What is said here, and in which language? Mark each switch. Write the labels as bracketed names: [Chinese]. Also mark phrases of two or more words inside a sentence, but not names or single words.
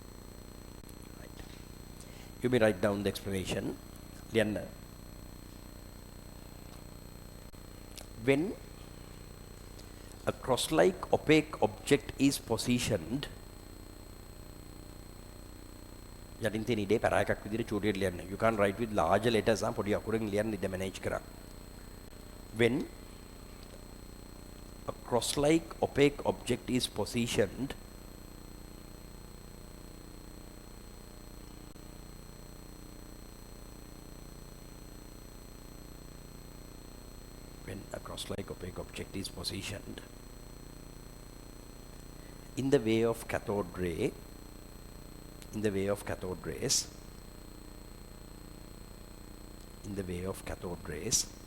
[English] Right. You may write down the explanation. Lianna. when a cross-like opaque object is positioned, [Sinhala] යටින් තියෙන ඉඩේ පැර එකක් විදිහට චූටියට ලියන්න. [English] You can't write with larger letters [Sinhala] පොඩි අකුරෙන් ලියන්න ඉඩ [English] manage කරා. When a cross-like opaque object is positioned in the way of cathode ray, in the way of cathode rays, in the way of cathode rays,